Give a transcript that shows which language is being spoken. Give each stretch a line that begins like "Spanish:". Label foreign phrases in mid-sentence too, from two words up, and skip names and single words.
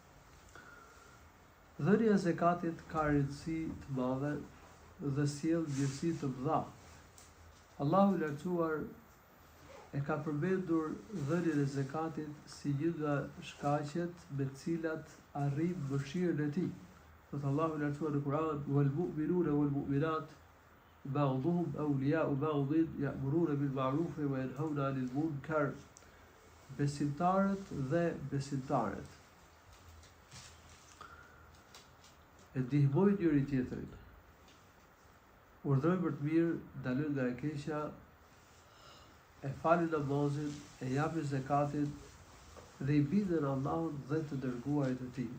Albanian: Dhënia e zakatit ka rëndësi të madhe dhe sjell vlerësi të mëdha. Allahu i lartësuar e ka përmendur dhënien e zakatit si një nga shkaqet me të cilat arrin mëshirën e tij. Thot Allahu i lartësuar në Kur'an:
Arabic: "والمؤمنون والمؤمنات بعضهم أولياء بعض يأمرون بالمعروف وينهون عن المنكر."
Albanian: Besimtarët dhe besimtarët e ndihmojnë njëri tjetrin, urdhërojnë për të mirë, ndalojnë nga e keqja, e falin namazin, e japin zakatin dhe i bindën Allahun dhe të dërguarit e tij.